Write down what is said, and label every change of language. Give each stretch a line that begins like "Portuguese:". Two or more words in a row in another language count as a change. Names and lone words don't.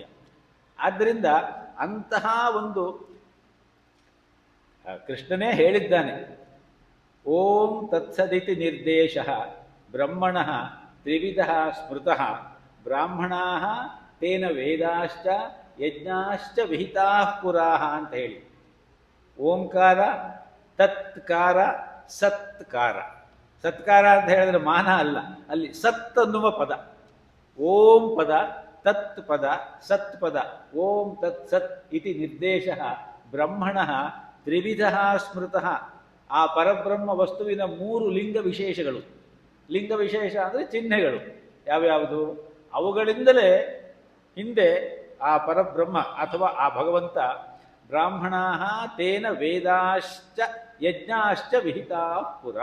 Kannada: ಆದ್ದರಿಂದ ಅಂತಹ ಒಂದು ಕೃಷ್ಣನೇ ಹೇಳಿದ್ದಾನೆ,
Sanskrit: ಓಂ ತತ್ಸದಿತಿ ನಿರ್ದೇಶ ಬ್ರಹ್ಮಣ ತ್ರಿವಿಧ ಸ್ಮೃತಃ ಬ್ರಾಹ್ಮಣಾ ತೇನ ವೇದಾಶ್ಚ ಯಜ್ಞಾಶ್ಚ ವಿಹಿತಾ ಪುರಾಹ
Kannada: ಅಂತ ಹೇಳಿ. ಓಂಕಾರ, ತತ್ಕಾರ, ಸತ್ಕಾರ. ಸತ್ಕಾರ ಅಂತ ಹೇಳಿದ್ರೆ ಮಾನ ಅಲ್ಲ, ಅಲ್ಲಿ ಸತ್ ಅನ್ನುವ ಪದ. ಓಂ ಪದ, ತತ್ ಪದ, ಸತ್ ಪದ.
Sanskrit: ಓಂ ತತ್ ಸತ್ ಇತಿ ನಿರ್ದೇಶ ಬ್ರಹ್ಮಣ ತ್ರಿವಿಧ ಸ್ಮೃತಃ.
Kannada: ಆ ಪರಬ್ರಹ್ಮ ವಸ್ತುವಿನ 3 ಲಿಂಗ ವಿಶೇಷಗಳು. ಲಿಂಗ ವಿಶೇಷ ಅಂದರೆ ಚಿಹ್ನೆಗಳು. ಯಾವ್ಯಾವುದು? ಅವುಗಳಿಂದಲೇ ಹಿಂದೆ ಆ ಪರಬ್ರಹ್ಮ ಅಥವಾ ಆ ಭಗವಂತ
Sanskrit: ಬ್ರಾಹ್ಮಣಾ ತೇನ ವೇದಾಶ್ಚ ಯಜ್ಞಾಶ್ಚ ವಿಹಿತಾ ಪುರ.